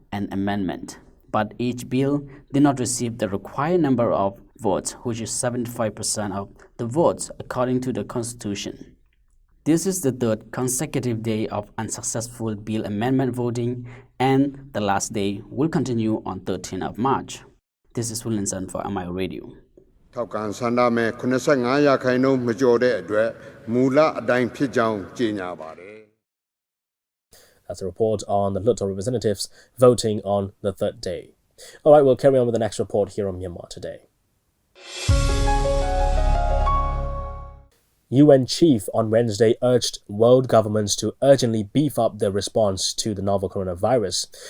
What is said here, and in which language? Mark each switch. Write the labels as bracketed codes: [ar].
[en] an amendment, but each bill did not receive the required number of votes, which is 75% of the votes according to the Constitution. This is the third consecutive day of unsuccessful bill amendment voting, and the last day will continue on 13th of March. This is Williamson for MI Radio. [my] ထောက်ကန်ဆန္ဒမဲ85ရာခိုင်နှုန်းမကျော်တဲ့အတွက်မူလအတိုင်းဖြစ်ကြောင်းကြေညာပါတယ် [en] That's a report on the Luto representatives voting on the third day. All right, we'll carry on with the next report here on Myanmar Today. UN chief on Wednesday urged world governments to urgently beef up their response to the novel coronavirus.